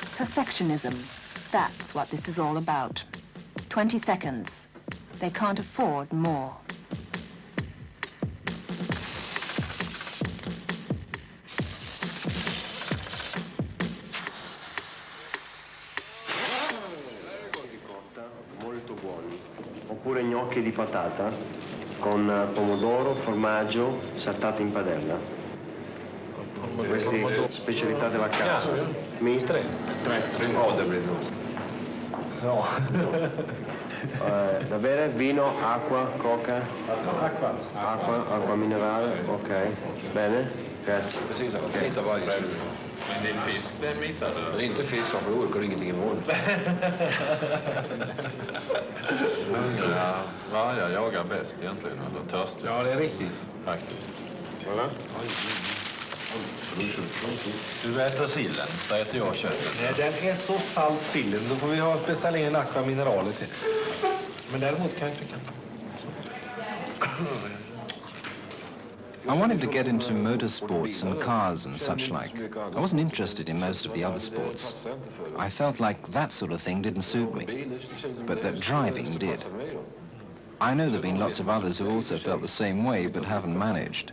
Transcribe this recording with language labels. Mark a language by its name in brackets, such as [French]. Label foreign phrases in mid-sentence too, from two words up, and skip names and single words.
[English] Perfectionism. That's what this is all about. 20 seconds. They can't afford more. [Italian] Molto buoni. Oppure gnocchi di patata con pomodoro, formaggio, saltati in padella. Queste specialità della casa. Tre. No. Da bere, vino, acqua, coca? Acqua minerale, ok. Bene, grazie. [Swedish] Precis, lite av varje skulle du ha. Men din fisk, den missade du. Det är inte fisk, för då orkar ingenting i munnen. Vad jag jagar bäst egentligen, eller törst. Ja, det är riktigt. Faktiskt. Voilà. Du äter sillen, så äter jag köttet. Nej, den är så salt sillen. Då får vi beställa in aqua mineraler till. Men däremot kan jag tycka. [English] I wanted to get into motorsports and cars and such like. I wasn't interested in most of the other sports. I felt like that sort of thing didn't suit me, but that driving did. I know there have been lots of others who also felt the same way but haven't managed.